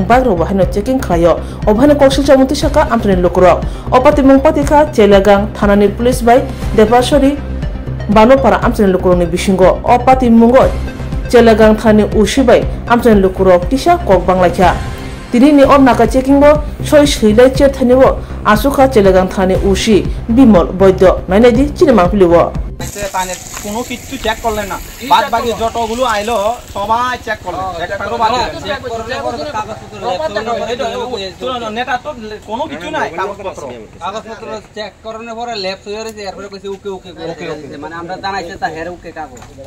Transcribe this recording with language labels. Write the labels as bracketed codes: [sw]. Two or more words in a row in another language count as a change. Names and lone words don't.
[trp] बायरो अबहायनो चेकिं खायो अबहायनो कौशल जामुति साका आमचनि लुकुरक अपाति मुंपातिखा चेलागां थानानि पुलिस बाय देपासरी बानोपारा आमचनि लुकुरनि बिसिंगो अपाति मुंगो चेलागां थानानि उसिबाय आमचनि लुकुरक तिसा कक बांलाखा तिनी और नाका चेकिंग सय सैलाय चेर थानिबो आसुखा चेलागां थाने उसी बिमल बैद्य नायनायदि चिनेमा फिलिबो [bn] কোনো কিছু চেক করলেন না বাদ বাকি যতগুলো আইলো সবাই চেক করলেন একটারও বাদ চেক করলে কাগজপত্র নেতা তো কোনো কিছু নাই কাগজপত্র চেক করানোর পরে ল্যাপস হয়ে গেছে এরপরে কইছে [en] okay okay okay [bn] মানে আমরা জানাইছে তা হেরে ওকে কাগজ